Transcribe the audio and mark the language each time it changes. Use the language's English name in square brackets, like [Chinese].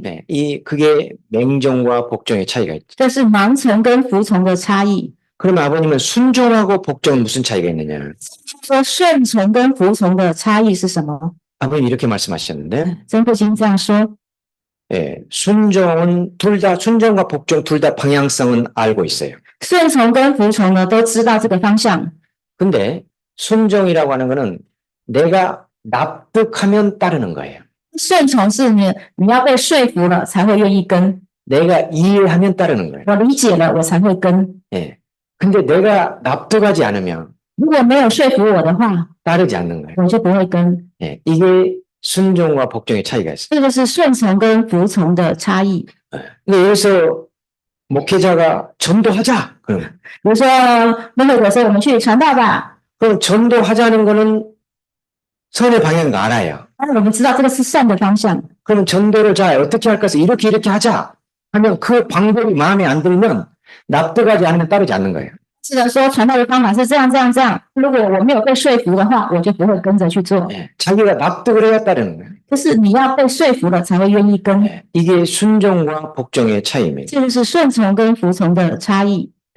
[Korean] 네, 그게 맹종과 복종의 차이가 있죠. [Chinese] 这是盲从跟服从的差异。 [Korean] 그러면 아버님은 순종하고 복종은 무슨 차이가 있느냐? [Chinese] 说顺从跟服从的差异是什么？ [Korean] 아버님 이렇게 말씀하셨는데, [Chinese] 真父亲这样说， [Korean] 순종은 순종과 복종 둘 다 방향성은 알고 있어요. [Chinese] 顺从跟服从呢都知道这个方向， [Korean] 근데 순종이라고 하는 거는 내가 납득하면 따르는 거예요. [Chinese] 顺从是你要被说服了才会愿意跟， [Korean] 내가 이해하면 따르는 거예요. [Chinese] 我理解了我才会跟。 [Korean] 근데 내가 납득하지 않으면 [Chinese] 如果没有说服我的话， [Korean] 따르지 않는 거예요. [Chinese] 我就不会跟。 [Korean] 이게 순종과 복종의 차이가 있어요. [Chinese] 这个是顺从跟服从的差异。 [Korean] 근데 여기서 목회자가 전도하자. 그럼 [Chinese] 比如说，那会者说我们去传道吧， [Korean] 그럼 전도하자는 거는 선의 방향인 거 알아요. [Chinese] 但是我们知道这个是善的方向。 [Korean] 그럼 전도를 자 어떻게 할까 해서 이렇게 하자 하면 그 방법이 마음에 안 들면 납득하지 않으면 따르지 않는 거예요. [Chinese] 是的，说传道的方法是这样这样这样。如果我没有被说服的话，我就不会跟着去做。 [Korean] 자기가 납득을 해야 따르는 거예요. [Chinese] 就是你要被说服了才会愿意跟， [Korean] 이게 순종과 복종의 차이입니다. [Chinese] 这就是顺从跟服从的差异。